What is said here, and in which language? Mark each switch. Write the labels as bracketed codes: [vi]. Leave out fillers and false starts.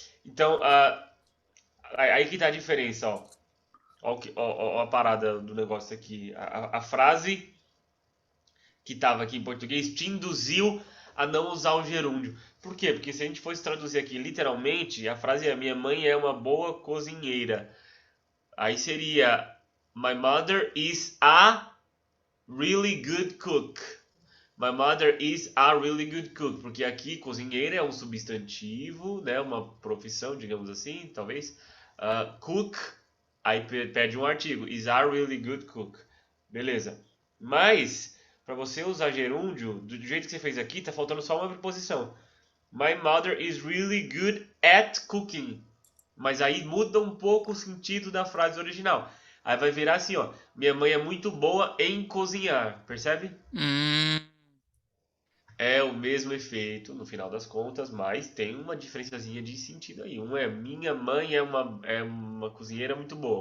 [pt] Então, aí que tá a diferença, ó. Ó a parada do negócio aqui. A frase que tava aqui em português te induziu a não usar o gerúndio. Por quê? Porque se a gente fosse traduzir aqui literalmente, a frase é: minha mãe é uma boa cozinheira. Aí seria: [en] My mother is a really good cook. My mother is a really good cook. [pt] Porque aqui cozinheira é um substantivo, né? Uma profissão, digamos assim, talvez. Cook Aí pede um artigo. [en] Is a really good cook. [pt] Beleza. Mas, para você usar gerúndio, do jeito que você fez aqui, tá faltando só uma preposição. [en] My mother is really good at cooking. [pt] Mas aí muda um pouco o sentido da frase original. Aí vai virar assim, ó. Minha mãe é muito boa em cozinhar. Percebe? Hum, É o mesmo efeito no final das contas, mas tem uma diferençazinha de sentido aí. Um é minha mãe é uma cozinheira muito boa.